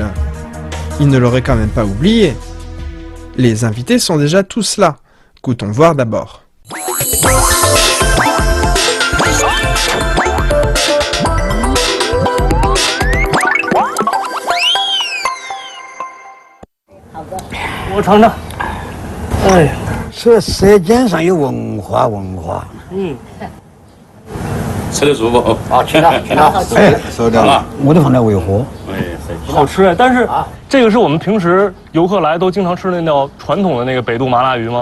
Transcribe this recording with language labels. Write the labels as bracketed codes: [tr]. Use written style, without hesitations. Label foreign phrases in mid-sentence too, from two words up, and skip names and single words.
[fr] Il ne l'aurait quand même pas oublié. Les invités sont déjà tous là. Goûtons voir d'abord. [zh] On 尝尝。哎呀，是舌尖上有文化。吃得舒服。好，请了。哎，收到了。我都放在为何？好吃哎！但是这个是我们平时游客来都经常吃的那道传统的那个北渡麻辣鱼吗？